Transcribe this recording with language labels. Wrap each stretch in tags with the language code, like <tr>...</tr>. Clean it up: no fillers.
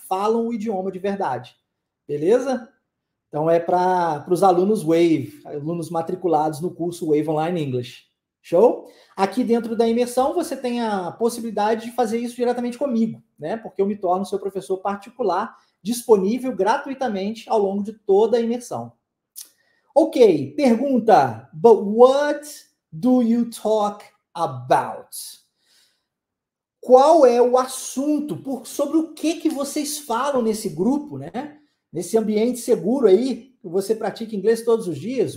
<pt>Falam o idioma de verdade. Beleza? Então é para os alunos Wave, alunos matriculados no curso Wave Online English. Show? Aqui dentro da imersão você tem a possibilidade de fazer isso diretamente comigo, né? Porque eu me torno seu professor particular, disponível gratuitamente ao longo de toda a imersão. Ok, pergunta.</pt> <en>But what do you talk about?</en> <pt>Qual é o assunto? Sobre o que vocês falam nesse grupo, né? Nesse ambiente seguro aí, que você pratica inglês todos os dias?</pt>